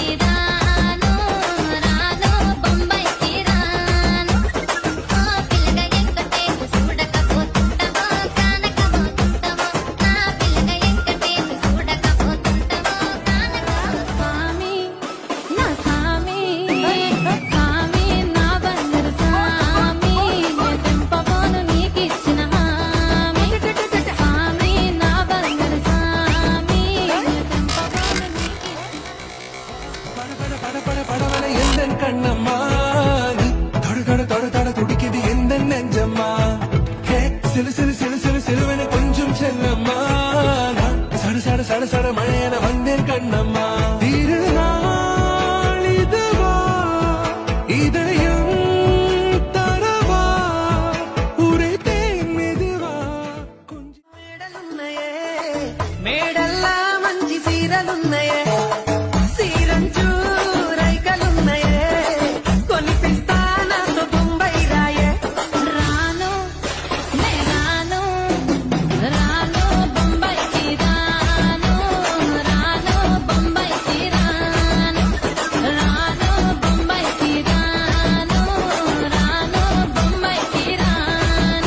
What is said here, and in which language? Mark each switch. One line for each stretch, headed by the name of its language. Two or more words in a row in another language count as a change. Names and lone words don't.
Telugu: రాను రాను బొంబాయికి రాను ఆ పిల్లగా ఎంకటేసు చూడకపోతుంటావా కానకపోతుంటావా నా పిల్లగా ఎంకటేసు చూడకపోతుంటావా కానకపోతుంటావా స్వామి నా స్వామి స్వామి నా బంగారు స్వామి తెంపబోను నీకిచ్చిన హామీ స్వామి నా బంగారు స్వామి తెంపబోను
Tamil: படபட எந்தன் கண்ணம்மா நீ தொடு தொடு தொடு தொடு துடிக்குது எந்தன் நெஞ்சம்மா ஹே சிலு சிலு சிலு சிலு சிலுவென கொஞ்சம் செல்லம்மா நான் சட சட சட சட மழையென வந்தேன் கண்ணம்மா திருநாள் இதுவா இதயம் தரவா உரைத்தேன் மெதுவா கொஞ்சம்
Telugu: మేడలున్నాయే మేడల్లా మంచి సీరలున్నాయే సీరంచు రైకలున్నాయే కొనిపిస్తా నాతో బొంబై రాయే రాను నే రాను రాను బొంబాయికి రాను రాను బొంబాయికి రాను రాను బొంబాయికి రాను రాను బొంబాయికి రాను